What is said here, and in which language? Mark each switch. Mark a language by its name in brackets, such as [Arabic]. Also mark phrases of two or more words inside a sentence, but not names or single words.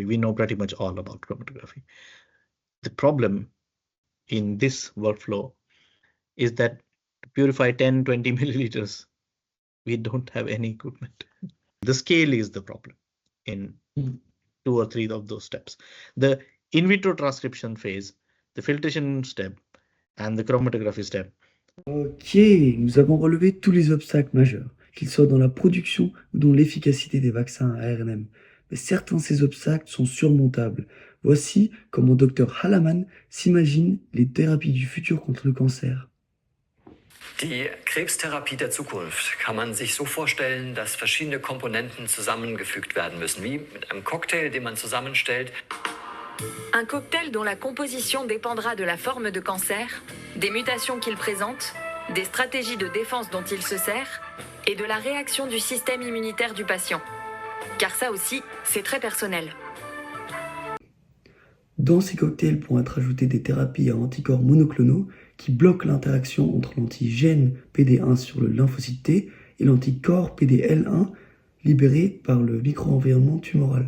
[English] We know pretty much all about chromatography. The problem in this workflow is that to purify 10-20 milliliters, we don't have any equipment. The scale is the problem in 2 or 3 of those steps. The in vitro transcription phase, the filtration step, and the chromatography step. [French] Ok, nous avons relevé tous les obstacles majeurs, qu'ils soient dans la production ou dans l'efficacité des vaccins à ARNM. Mais certains de ces obstacles sont surmontables. Voici comment Dr. Halaman s'imagine les thérapies du futur contre le cancer. [German] Die Krebstherapie der Zukunft kann man sich so vorstellen, dass verschiedene Komponenten zusammengefügt werden müssen, wie mit einem Cocktail, den man zusammenstellt. [French] Un cocktail dont la composition dépendra de la forme de cancer, des mutations qu'il présente, des stratégies de défense dont il se sert et de la réaction du système immunitaire du patient. Car ça aussi, c'est très personnel. Dans ces cocktails pourront être ajoutées des thérapies à anticorps monoclonaux qui bloquent l'interaction entre l'antigène PD1 sur le lymphocyte T et l'anticorps PDL1 libéré par le micro-environnement tumoral.